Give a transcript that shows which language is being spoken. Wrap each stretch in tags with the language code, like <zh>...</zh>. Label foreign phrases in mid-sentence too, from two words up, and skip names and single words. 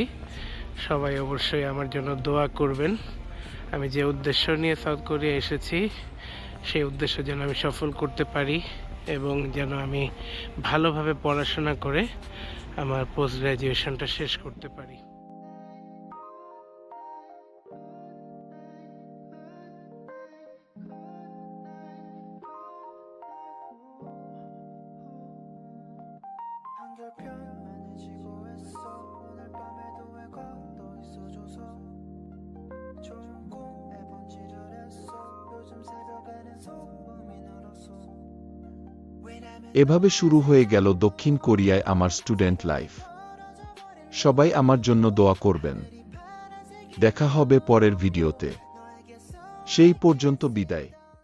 <bn>সবাই অবশ্যই আমার জন্য দোয়া করবেন। আমি যে উদ্দেশ্য নিয়ে সাউথ কোরিয়া এসেছি, সেই উদ্দেশ্য যেন আমি সফল করতে পারি, এবং যেন আমি ভালোভাবে পড়াশোনা করে আমার</bn> <en>post graduationটা</en> <bn>শেষ করতে পারি।</bn> <ko>한결 편안해지고 했어. 오늘 밤에도 왜 걸어 있어줘서 좋은 꿈에 번지르랬어. 요즘 새벽에는 소음이 늘었어.</ko> <bn>এভাবে শুরু হয়ে গেল দক্ষিণ কোরিয়ায় আমার</bn> <en>student life.</en> <bn>সবাই আমার জন্য দোয়া করবেন। দেখা হবে পরের ভিডিওতে। সেই পর্যন্ত বিদায়।</bn>